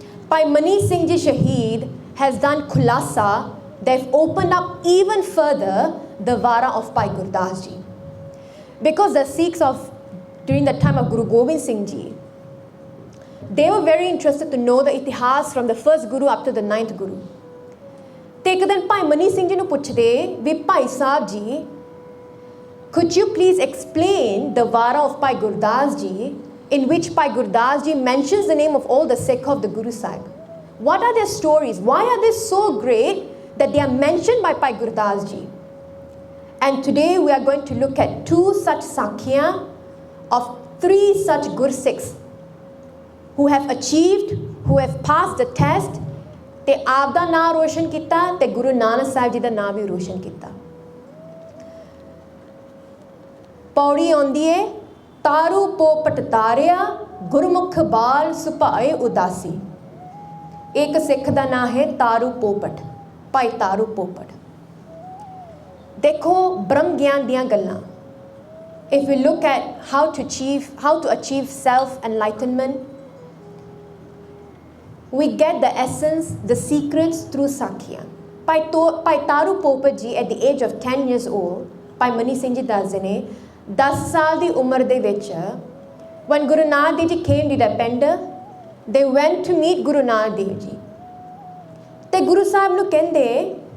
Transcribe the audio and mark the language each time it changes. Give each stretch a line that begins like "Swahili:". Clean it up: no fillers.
English: Bhai Mani Singh Ji Shaheed has done khulasa. They've opened up even further the vara of Bhai Gurdas Ji. Because the Sikhs of during the time of Guru Gobind Singh Ji, they were very interested to know the itihas from the first Guru up to the 9th Guru.
Punjabi: ਤੇ ਇੱਕ ਦਿਨ ਭਾਈ ਮਨੀ ਸਿੰਘ ਜੀ ਨੂੰ ਪੁੱਛਦੇ ਵੀ Bhai Sahib ji
English: could you please explain the Vara of Bhai Gurdas Ji, in which Bhai Gurdas Ji mentions the name of all the Sikh of the Guru Sahib? What are their stories? Why are they so great that they are mentioned by Bhai Gurdas Ji? And today we are going to look at 2 such Sakhiyan of 3 such Gursikhs who have achieved, who have passed the test,
Punjabi: ਤੇ ਆਪ ਦਾ ਨਾਮ ਰੋਸ਼ਨ ਕੀਤਾ ਤੇ ਗੁਰੂ ਨਾਨਕ ਸਾਹਿਬ ਜੀ ਦਾ ਨਾਮ ਵੀ ਰੋਸ਼ਨ ਕੀਤਾ। ਪੌੜੀ ਆਉਂਦੀ ਏ, ਤਾਰੂ ਪੋਪਟ ਤਾਰਿਆ ਗੁਰਮੁਖ ਬਾਲ ਸੁਭਾਏ ਉਦਾਸੀ। ਇੱਕ ਸਿੱਖ ਦਾ ਨਾਮ ਹੈ ਤਾਰੂ ਪੋਪਟ, ਭਾਈ ਤਾਰੂ ਪੋਪਟ। ਦੇਖੋ ਬ੍ਰਹਮ ਗਿਆਨ ਦੀਆਂ ਗੱਲਾਂ।
English: If we look at how to achieve self-enlightenment, we get the essence, the secrets through Sakhiyan. Bhai Taru Popat ji at the age of 10 years old, Bhai Mani Singh ji
Punjabi: ਦੱਸਦੇ ਨੇ 10 ਸਾਲ ਦੀ ਉਮਰ ਦੇ ਵਿੱਚ
English: when Guru Nanak Dev Ji came to Dapenda, they went to meet Guru Nanak Dev Ji
Punjabi: ਤੇ ਗੁਰੂ ਸਾਹਿਬ ਨੂੰ ਕਹਿੰਦੇ